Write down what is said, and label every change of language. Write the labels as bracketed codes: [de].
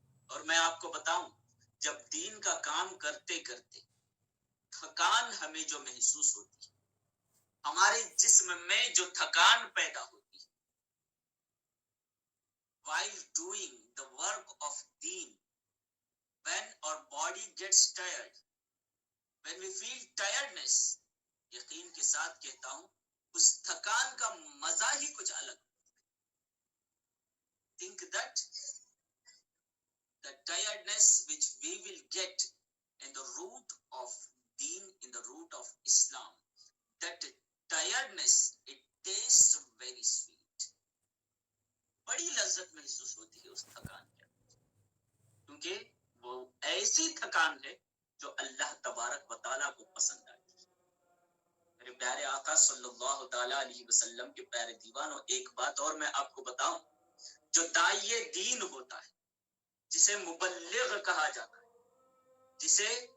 [ur] اور میں آپ کو بتاؤں، جب دین کا کام کرتے کرتے تھکان ہمیں جو محسوس ہوتی ہے، ہمارے جسم میں جو تھکان پیدا ہوتی ہے [en] while doing the work of deen, when our body gets tired, when we feel tiredness, [ur] یقین کے ساتھ کہتا ہوں اس تھکان کا مزہ ہی کچھ الگ. [en] Think that the tiredness which we will get in the root of deen, in the root of Islam, that tiredness, it tastes very sweet. [ur] لذت محسوس ہوتی ہے اس تھکان کے، کیونکہ وہ ایسی تھکان ہے جو اللہ تبارک و تعالیٰ کو پسند آتی ہے۔ میرے پیارے آقا صلی اللہ تعالیٰ علیہ وسلم کے پیارے دیوانوں، ایک بات اور میں آپ کو بتاؤں، جو داعیے دین ہوتا ہے، جسے مبلغ کہا جاتا ہے، جسے